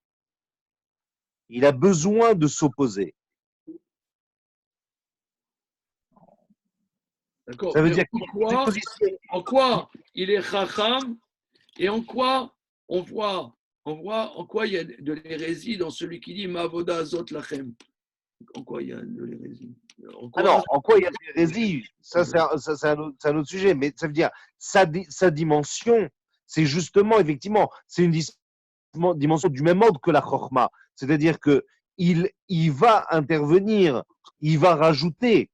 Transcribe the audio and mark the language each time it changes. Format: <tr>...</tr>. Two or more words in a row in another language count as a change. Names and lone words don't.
<fr>Il a besoin de s'opposer. D'accord. Ça veut dire en quoi il est chacham et en quoi on voit en quoi il y a de l'hérésie dans celui qui dit</fr> <he>מה העבודה הזאת לכם.</he> <fr>En quoi il y a de l'hérésie? En quoi il y a de l'hérésie? Ça, c'est un autre sujet. Mais ça veut dire sa dimension, c'est justement, effectivement, c'est une dimension du même ordre que la chorma. C'est-à-dire que il va intervenir, il va rajouter.</fr>